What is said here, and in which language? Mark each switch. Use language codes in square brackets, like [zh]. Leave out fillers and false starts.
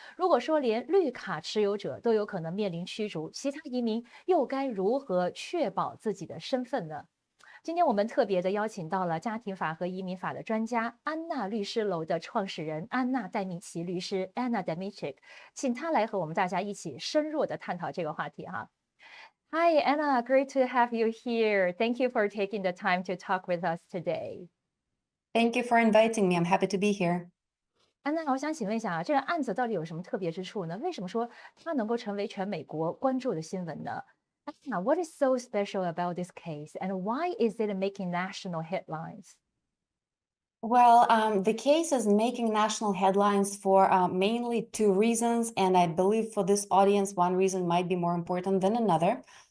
[zh] 如果说连绿卡持有者都有可能面临驱逐，其他移民又该如何确保自己的身份呢？今天我们特别的邀请到了家庭法和移民法的专家安娜律师楼的创始人安娜戴米奇律师 Anna Demichik， 请她来和我们大家一起深入的探讨这个话题哈。 [en] Hi Anna, great to have you here. Thank you for taking the time to talk with us today. Thank you for inviting me. I'm happy to be here. [zh] 安娜，我想请问一下啊，这个案子到底有什么特别之处呢？为什么说它能够成为全美国关注的新闻呢？ [en] Anna, what is so special about this case, and why is it making national headlines? Well, the case is making national headlines for mainly two reasons, and I believe for this audience, one reason might be more important than another.